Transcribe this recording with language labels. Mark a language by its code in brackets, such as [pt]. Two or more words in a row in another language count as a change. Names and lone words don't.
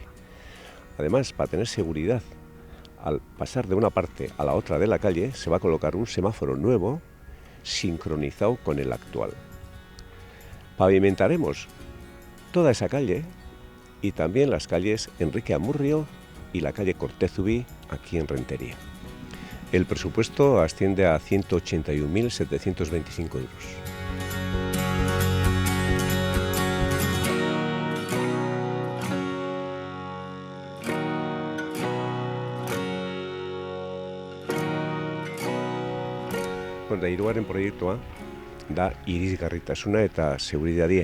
[es] Además, para tener seguridad, al pasar de una parte a la otra de la calle se va a colocar un semáforo nuevo sincronizado con el actual. Pavimentaremos toda esa calle y también las calles Enrique Amurrio y la calle Cortez Ubí aquí en Rentería. El presupuesto asciende a 181.725 euros. [eu] Bueno, da hirugarren proiektua da irisgarritasuna eta seguridadie.